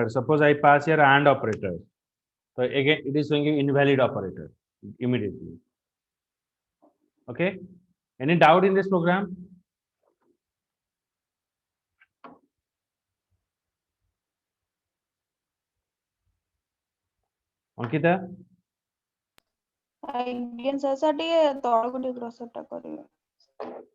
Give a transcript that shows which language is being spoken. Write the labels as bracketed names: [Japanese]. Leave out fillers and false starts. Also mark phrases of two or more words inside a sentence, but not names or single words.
[English] Suppose I pass here and operator. So again, it is showing you invalid operator immediately. Okay. Any doubt in this program? Ankita? [Odia] ଆଜ୍ଞା ସାର୍ ସାର୍ ଟିକେ ତଳକୁ ଟିକେ କ୍ରସରଟା କରିବେ।